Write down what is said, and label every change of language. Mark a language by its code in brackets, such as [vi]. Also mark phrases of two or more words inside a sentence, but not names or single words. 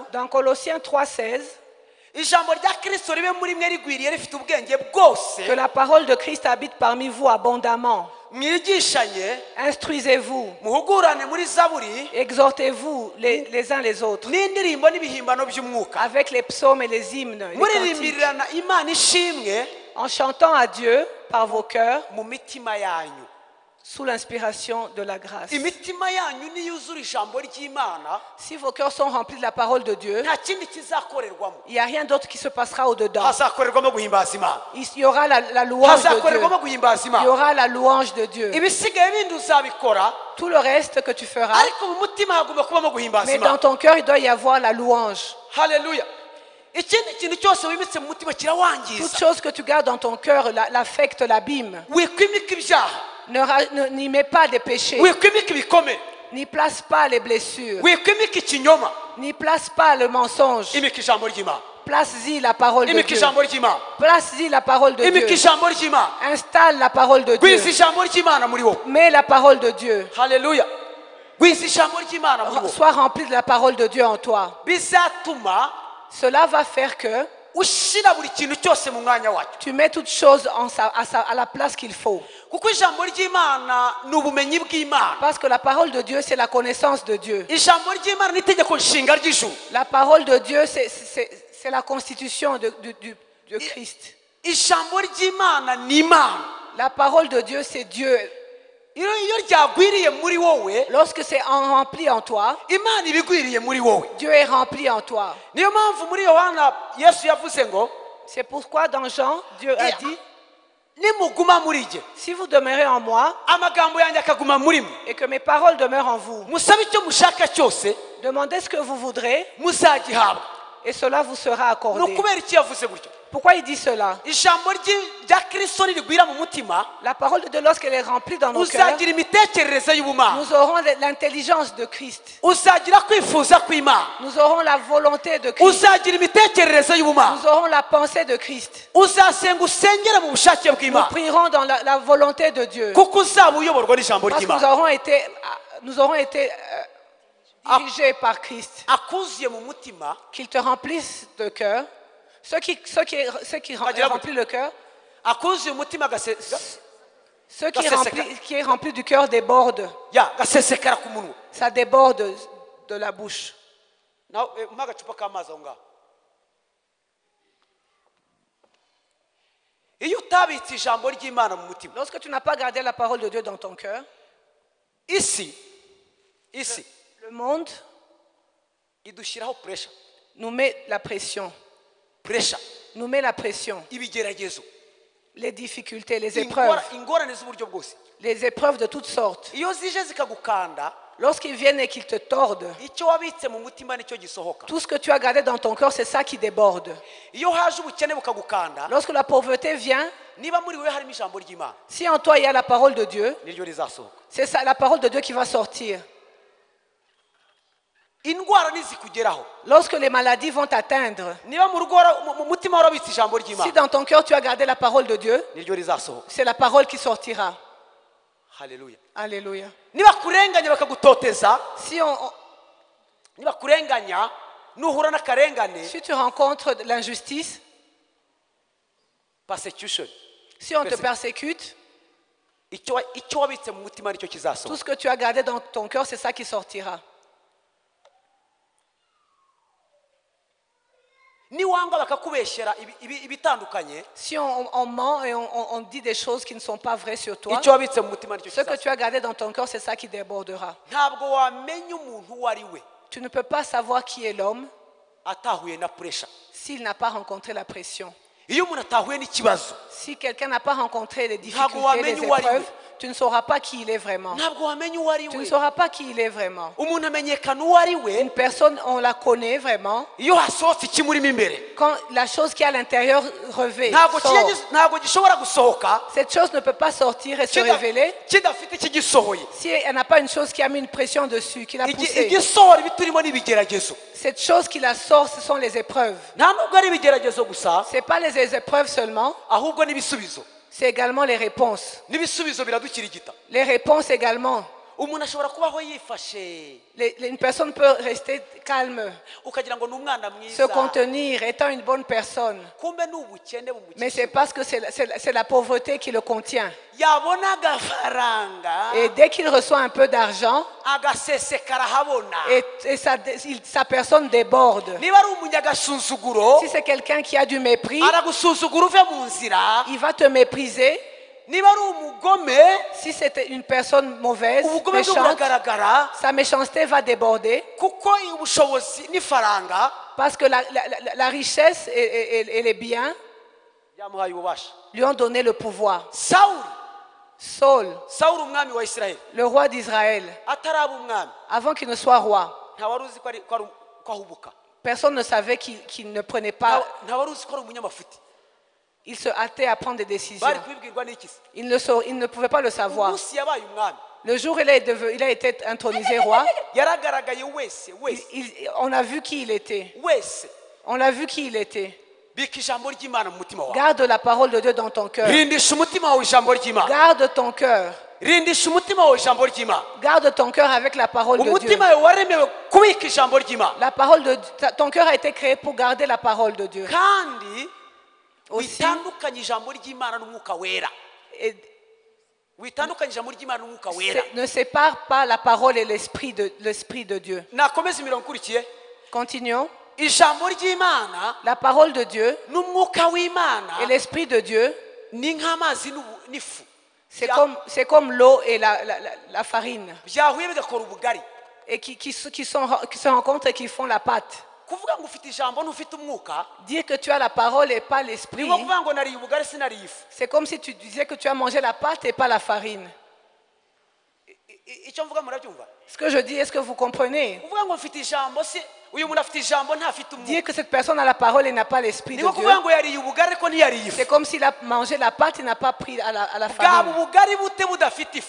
[fr] Dans Colossiens 3,16, [rw] ijambo rya Kristo ribe muri mwe rigwiriye rifite ubwenge bwose, [fr] que la parole de Christ habite parmi vous abondamment. [rw] mwigishanye, [fr] Instruisez-vous, [rw] muhugurane muri Zaburi [fr] exhortez-vous les uns les autres [rw] n'indirimbo n'ibihimbano by'umwuka, [fr] avec les psaumes et les hymnes, les cantiques, [rw] muririmbirana Imana ishimwe [fr] en chantant à Dieu par vos cœurs [rw] mu mitima yanyu. [fr] sous l'inspiration de la grâce. [rw] imitima yanyu niyuzura ijambo ry'Imana [fr] Si vos cœurs sont remplis de la parole de Dieu, [rw] nta kindi kizakorerwamo, [fr] il n'y a rien d'autre qui se passera au-dedans. [rw] hazakorerwamo guhimbaza Imana, [fr] Il y aura la louange de Dieu. [rw] hazakorerwamo guhimbaza [fr] Il y [rw] Imana. [fr] aura la louange de Dieu. [rw] Ibisigaye bindi uzabikora, [fr] Tout le reste que tu feras, [rw] ariko mu mutima hagomba kubamo guhimbaza [fr] mais dans [rw] Imana. [fr] ton cœur, il doit y avoir la louange. [rw] Haleluya. Ikindi kintu cyose wimitse mu mutima [fr] Toute [rw] kirawangiza. [fr] chose que tu gardes dans ton cœur l'affecte, l'abîme. [rw] Wikwimika ibyaha, [fr] N'y mets pas des péchés, [rw] wikwimika ibikomere, [fr] n'y place pas les blessures, [rw] wikwimika ikinyoma, [fr] n'y place pas le mensonge. [rw] imika ijambo ry'Imana, [fr] Place-y la parole de [rw] imika [fr] Dieu. [rw] ijambo ry'Imana, [fr] Place-y la parole de [rw] imika [fr] Dieu. [rw] ijambo ry'Imana, [fr] Installe la parole de [rw] gwiza [fr] Dieu. [rw] ijambo ry'Imana muri wowe. [fr] Mets la parole de Dieu. [rw] Haleluya. Gwiza ijambo ry'Imana muri wowe, [fr] Sois rempli de la parole de Dieu en toi. [rw] bizatuma [fr] Cela va faire que [rw] ushyira buri kintu cyose mu mwanya wacyo, [fr] tu mets toutes choses à la place qu'il faut. [rw] kuko ijambo ry'Imana ni ubumenyi bw'Imana. [fr] Parce que la parole de Dieu, c'est la connaissance de Dieu. [rw] Ijambo ry'Imana ni itegeko nshinga ry'ijuru. [fr] La parole de Dieu, c'est la constitution de Christ. [rw] Ijambo ry'Imana ni Imana. [fr] La parole de Dieu, c'est Dieu. [rw] iyo ryagwiriye muri wowe, [fr] Lorsque c'est rempli en toi, [rw] Imana iba igwiriye muri wowe. [fr] Dieu est rempli en toi. [rw] Niyo mpamvu muri Yohana Yesu yavuze ngo [fr] C'est pourquoi dans Jean, Dieu a dit, [rw] nimuguma muri jye, [fr] si vous demeurez en moi [rw] amagambo yanjye akaguma muri mwe, [fr] et que mes paroles demeurent en vous, [rw] musabe icyo mushaka cyose [fr] demandez ce que vous voudrez [rw] muzagihabwa. [fr] et cela vous sera [rw] Ni [fr] accordé. [rw] ukubera iki yavuze gutyo? [fr] Pourquoi il dit cela? [rw] Ijambo rya Kristo nirigwira mu mutima, [fr] La parole de Dieu, lorsqu'elle est remplie dans nos cœurs, [rw] uzagira imitekerereze y'ubumana, [fr] nous aurons l'intelligence de Christ. [rw] uzagira kwifuza kw'Imana, [fr] Nous aurons la volonté de Christ. [rw] uzagira imitekerereze y'ubumana, [fr] Nous aurons la pensée de Christ. [rw] uzasenga usengere mu bushake [fr] Nous [rw] bw'Imana, [fr] prierons dans la volonté de Dieu. [rw] kuko uzaba uyoborwa n'ijambo [fr] Parce que [rw] ry'Imana. [fr] nous aurons été dirigés par Christ. [rw] Akuzuye mu mutima, [fr] Qu'il te remplisse de cœur. Ce qui remplit le cœur, [rw] akuzuye umutima [fr] ce qui est rempli du cœur déborde. [rw] gasesekara ku munwa. [fr] Ça déborde de la bouche. [rw] Nawe umpa agacupa k'amazi aho ngaho. Iyo utabitse ijambo ry'Imana mu mutima, [fr] Lorsque tu n'as pas gardé la parole de Dieu dans ton cœur, [rw] isi [fr] le monde [rw] idushyiraho pressure, [fr] nous met la pression. Nous met la pression. [rw] ibigeragezo, [fr] Les difficultés, les épreuves. [rw] ingorane z'uburyo bwose. [fr] Les épreuves de toutes sortes. [rw] Iyo zije zikagukanda, [fr] Lorsqu'ils viennent et qu'ils te tordent, [rw] icyo wabitse mu mutima nicyo gisohoka. [fr] tout ce que tu as gardé dans ton cœur, c'est ça qui déborde. [rw] Iyo haje ubukene bukagukanda, [fr] Lorsque la pauvreté vient, [rw] niba muri wowe harimo ijambo ry'Imana, [fr] si en toi il y a la parole de Dieu, [rw] niryo rizasohoka. [fr] c'est ça, la parole de Dieu qui va sortir. [rw] Indwara nizikugeraho, [fr] Lorsque les maladies vont t'atteindre, [rw] niba mu mutima warabitse ijambo [fr] si [rw] ry'Imana, [fr] dans ton cœur tu as gardé la parole de Dieu, [rw] niryo rizasohoka. [fr] c'est la parole qui sortira. [rw] Haleluya. [fr] Alléluia. [rw] Niba kurenganya bakagutoteza, [fr] Si, [rw] niba kurenganya nuhura n'akarengane, [fr] si tu rencontres de l'injustice, [rw] persecution, [fr] si on te persécute, [rw] icyo wabitse mu mutima nicyo [fr] tout [rw] kizasohoka. [fr] ce que tu as gardé dans ton cœur, c'est ça qui sortira. [rw] Niwanga bakakubeshyera ibitandukanye, [fr] Si on ment et on dit des choses qui ne sont pas vraies sur toi, [rw] icyo wabitse mu mutima nicyo [fr] ce que [rw] kizasohoka. [fr] tu as gardé dans ton cœur, c'est ça qui débordera. [rw] Ntabwo wamenya umuntu uwo ari we [fr] Tu ne peux pas savoir qui est l'homme [rw] atahuye na pressure. [fr] s'il n'a pas rencontré la pression. [rw] Iyo umuntu atahuye n'ikibazo, [fr] Si quelqu'un n'a pas rencontré les [rw] Ntabwo [fr] difficultés, [rw] wamenya [fr] les [rw] uwo ari we. [fr] épreuves, tu ne sauras pas qui il est vraiment. [rw] ntabwo wamenya uwo ari [fr] Tu ne [rw] we. [fr] sauras pas qui il est vraiment. [rw] Umuntu amenyekana uwo ari we [fr] Une personne, on la connaît vraiment [rw] iyo hasohotse ikimurimo imbere. [fr] quand la chose qui est à l'intérieur revêt. [rw] Ntabwo gishobora gusohoka [fr] Cette chose ne peut pas sortir et se révéler [rw] kidafite ikigisohoye. [fr] si elle n'a pas une chose qui a mis une pression dessus, qui l'a poussée. [rw] Igisohora ibiturimo n'ibigeragezo. [fr] Cette chose qui la sort, ce sont les épreuves. [rw] Nta nubwo ari ibigeragezo gusa, [fr] Ce n'est pas les épreuves seulement, [rw] ahubwo n'ibisubizo. [fr] c'est également les réponses. [rw] N'ibisubizo biradukirigita. [fr] Les réponses également. [rw] Umuntu ashobora kubaho yifashe [fr] Une personne peut rester calme, [rw] ukagira ngo ni umwana [fr] se [rw] mwiza, [fr] contenir, étant une bonne personne. [rw] kumbe ni ubukene [fr] Mais c'est [rw] bumukikije. [fr] parce que c'est la pauvreté qui le contient. [rw] Yabona agafaranga [fr] Et dès qu'il reçoit un peu d'argent, [rw] agasesekara ahabona. [fr] et sa personne déborde. [rw] Niba ari umunyagasuzuguro, [fr] Si c'est quelqu'un qui a du mépris, [rw] aragusuzugura uve mu nzira, [fr] il va te mépriser. [rw] niba ari umugome [fr] Si c'était une personne mauvaise, [rw] ubugome bwe [fr] méchante, [rw] buragaragara [fr] sa méchanceté va déborder [rw] kuko ubushobozi n'ifaranga [fr] parce que la richesse et les biens [rw] byamuhaye ububasha. [fr] lui ont donné le pouvoir. [rw] Sawuli umwami wa Isirayeli [fr] Le roi d'Israël, [rw] ataraba umwami [fr] avant qu'il ne soit roi, [rw] nta wari uzi ko ahubuka, [fr] personne ne savait qu'il ne prenait pas, [rw] nta wari uzi ko ari umunyamafuti. [fr] il se hâtait à prendre des décisions. [rw] Bari kubibwirwa n'iki se? [fr] Il ne pouvait pas le savoir. [rw] Umunsi yabaye umwami [fr] Le jour où il a été intronisé roi, [rw] yaragaragaye wese [fr] on a vu qui il était. On l'a vu qui il était. [rw] bika ijambo ry'Imana mu mutima wawe. [fr] Garde la parole de Dieu dans ton cœur. [rw] Rindisha umutima wawe ijambo ry'Imana. [fr] Garde ton cœur. [rw] Rindisha umutima wawe ijambo ry'Imana. [fr] Garde ton cœur avec la parole de Dieu. [rw] Umutima wawe waremewe kubika ijambo ry'Imana. [fr] La parole de ton cœur a été créé pour garder la parole de Dieu. [rw] Kandi [fr] Aussi, [rw] witandukanye ijambo ry'Imana n'umwuka wera. Witandukanye ijambo ry'Imana n'umwuka wera. [fr] ne sépare pas la parole et l'esprit de Dieu. [rw] Nakomeza imirongo ikurikiye. [fr] Continuons. [rw] Ijambo ry'Imana [fr] La parole de Dieu [rw] n'umwuka w'Imana [fr] et l'esprit de Dieu, [rw] ni nk'amazi n'ifu. [fr] c'est comme l'eau et la farine. [rw] Byahuye bigakora ubugari. [fr] Et qui se rencontrent et qui font la pâte. [rw] Kuvuga ngo ufite ijambo ntufite umwuka. [fr] Dire que tu as la parole et pas l'esprit, [rw] Ni kuvuga ngo nariye ubugari sinariye ifu. [fr] c'est comme si tu disais que tu as mangé la pâte et pas la farine. [rw] Icyo mvuga murabyumva? [fr] Ce que je dis, est-ce que vous comprenez? [rw] Kuvuga ngo ufite ijambo si uyu muntu afite ijambo ntafite umwuka. [fr] Dire que cette personne a la parole et n'a pas l'esprit de [rw] Ni [fr] Dieu, [rw] kuvuga ngo yariye ubugari ko ntiyariye ifu. [fr] c'est comme s'il a mangé la pâte et n'a pas pris à la [rw] Bwaba [fr] farine. [rw] ubugari bute budafite ifu.